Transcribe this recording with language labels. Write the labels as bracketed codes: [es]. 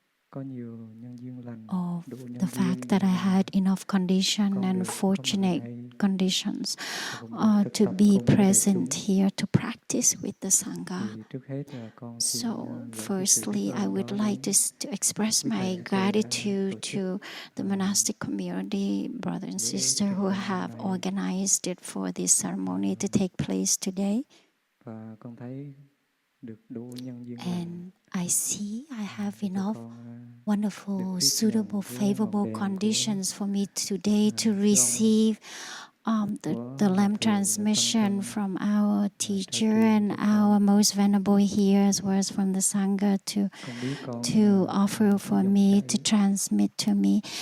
[vi] có nhiều nhân duyên lành, đủ nhân [en] the fact [vi] duyên [en] that I had enough condition and fortunate conditions to be present here to practice with the Sangha. So firstly, I would like to express my gratitude to the monastic community, brother and sister who have organized it for this ceremony to take place today. [vi] Và con thấy được đủ nhân duyên [en] And I see I have enough wonderful, suitable, favorable conditions for me today to receive the lamp transmission from our teacher and our most venerable here, as well as from the Sangha to offer for me, to transmit to me.